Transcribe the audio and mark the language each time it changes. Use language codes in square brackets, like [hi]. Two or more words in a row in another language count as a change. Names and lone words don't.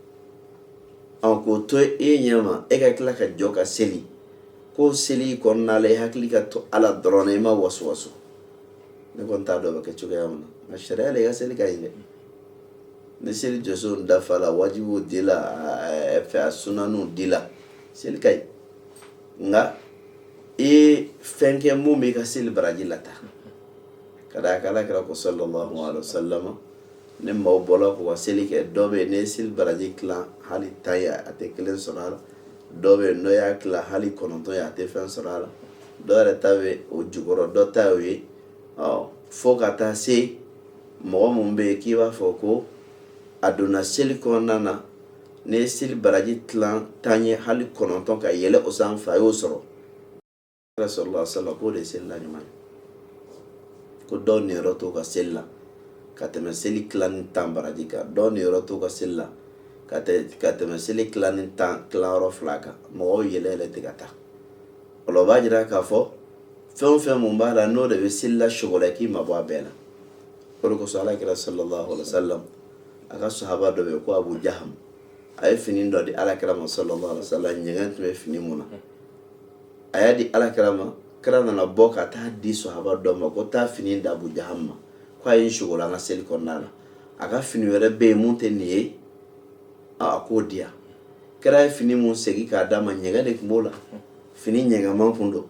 [bm] k'o to e ɲɛma e ka tila ka jɔ ka seli ko seli kɔnɔna la i hakili ka to Ala dɔrɔn na i ma waso ne kɔni t'a dɔn bɛ kɛ cogoya min na nka sariya la i ka seli ka ɲi dɛ ni seli jɔso dafa la wajibu di la a sunanu di la seli ka ɲi nka i fɛn kɛ mun b'i ka seli baraji la ta ka da kan Alakira ko [ar] صلى الله عليه وسلم [bm] ni maaw bɔla k'u ka seli kɛ dɔ bɛ yen ni seli baraji tilan hali 10 ye a tɛ 1 sɔrɔ a la dɔ bɛ yen n'o y'a tilan hali 9 ye a tɛ fɛn sɔrɔ a la dɔ yɛrɛ ta bɛ o jukɔrɔ dɔ ta y'o ye fo ka taa se mɔgɔ mun bɛ yen k'i b'a fɔ ko a donna seli kɔnɔna na ni seli baraji tilan 10 ye hali 9 ka yɛlɛ o sanfɛ a y'o sɔrɔ [ar] صلى الله عليه وسلم [bm] ko de seli la ɲuman ko dɔw niyɔrɔ t'o ka seli la ka tɛmɛ seli tilan 10 baraji kan dɔw niyɔrɔ t'o ka seli la ka tɛmɛ seli tilan 10 tilayɔrɔ 2 kan mɔgɔw yɛlɛ tɛ ka taa o la o b'a jira k'a fɔ fɛn o fɛn mun b'a la n'o de bɛ seli la sogo la k'i mabɔ a bɛɛ la o de kosɔn Alakira [ar] صلى الله عليه وسلم [bm] a ka sahaba dɔ bɛ yen ko Abu Jaham a ye fini dɔ di Alakira ma [ar] صلى الله عليه وسلم [bm] ɲɛgɛn tun bɛ fini mun na a y'a di Alakira ma kira nana bɔ ka taa di sahaba dɔ ma ko taa fini di Abu Jaham ma ko a ye sogo la an ka seli kɔnɔna la a ka fini wɛrɛ bɛ yen mun tɛ nin ye a k'o di yan kira ye fini mun segin k'a d'a ma ɲɛgɛn de tun b'o la fini ɲɛgɛnman kun don a